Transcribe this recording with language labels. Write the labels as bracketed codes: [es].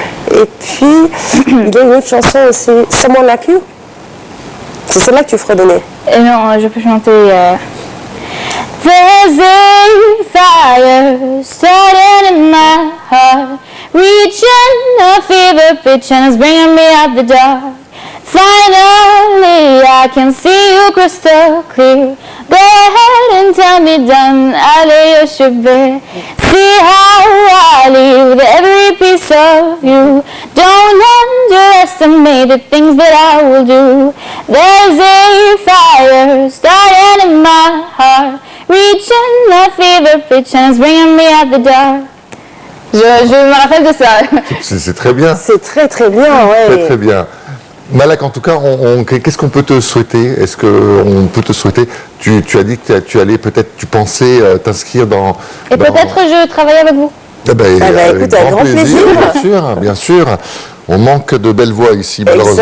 [fr] Et puis, il y a une autre chanson aussi, Someone Like You. C'est celle-là que tu fredonnais. Non, je peux chanter... [en] There's a fire starting in my heart, reaching a fever pitch and it's bringing me out the dark. Finally, I can see you crystal clear. Go ahead and tell me, done, I lay your ship bare. See how I leave every piece of you. Don't underestimate the things that I will do. There's a fire starting in my heart, reaching a fever pitch and it's bringing me out the dark. [fr] Je me rappelle de ça. C'est très bien. C'est très très bien, ouais. Très très bien. Malak, en tout cas, qu'est-ce qu'on peut te souhaiter? Est-ce qu'on peut te souhaiter? Tu as dit que tu allais peut-être, tu pensais t'inscrire dans... Et peut-être je travaille avec vous. Écoute, avec grand plaisir. Bien sûr. On manque de belles voix ici, malheureusement.